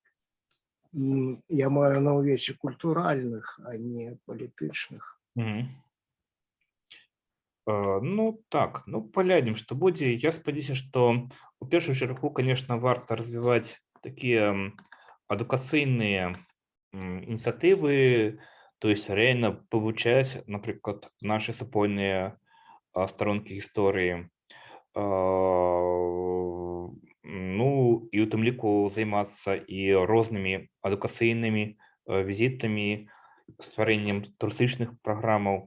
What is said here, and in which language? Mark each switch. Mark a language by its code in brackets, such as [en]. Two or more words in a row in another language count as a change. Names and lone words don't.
[be] Я маю на ўвеце культуральных, а не палітычных. Ну, так, ну, паглядзім, што будзе. Я спадзяюся, што у першую чаргу, конечно, варта развіваць такія адукацыйныя ініціативи, [uk] тобто реально вивчать, наприклад, наші супольні сторонки історії. Ну, і у тим ліку займатися і розними адукаційними візитами, створенням туристичних програм.